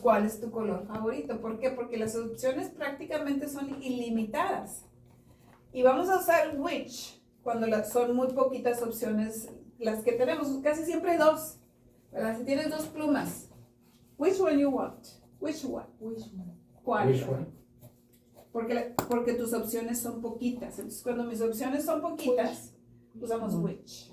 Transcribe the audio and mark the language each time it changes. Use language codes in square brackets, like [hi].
[es] ¿Cuál es tu color favorito? ¿Por qué? Porque las opciones prácticamente son ilimitadas. Y vamos a usar which cuando son muy poquitas opciones las que tenemos. Casi siempre hay dos, ¿verdad? Si tienes dos plumas, [en] which one you want? Which one? Which one? [es] ¿Cuál? [en] Which one? [es] Porque tus opciones son poquitas. Entonces, cuando mis opciones son poquitas, usamos which.